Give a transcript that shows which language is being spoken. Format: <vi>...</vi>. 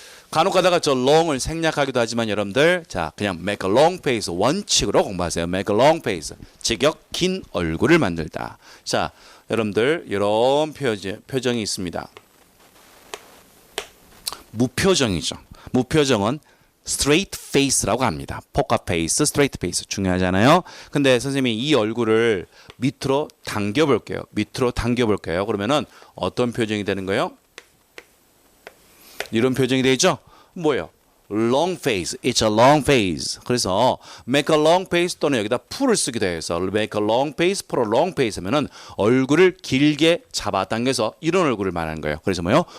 <ko>간혹 가다가 저 long을 생략하기도 하지만 여러분들 자 그냥</ko> <en>make a long face</en> <ko>원칙으로 공부하세요.</ko> <en>make a long face.</en> <ko>직역 긴 얼굴을 만들다. 자 여러분들 이런 표정이 있습니다. 무표정이죠. 무표정은 straight face라고 합니다.</ko> <en>poker face, straight face</en> <ko>중요하잖아요. 근데 선생님이 이 얼굴을 밑으로 당겨 볼게요. 그러면은 어떤 표정이 되는 거예요? 이런 표정이 되죠? 뭐예요?</ko> <en>long face. It's a long face.</en> <ko>그래서 make a long face 또는 여기다 풀을 쓰기도 해서</ko> <en>make a long face, pull a long face</en> <ko>하면은 얼굴을 길게 잡아당겨서 이런 얼굴을 말하는 거예요. 그래서 뭐요?</ko>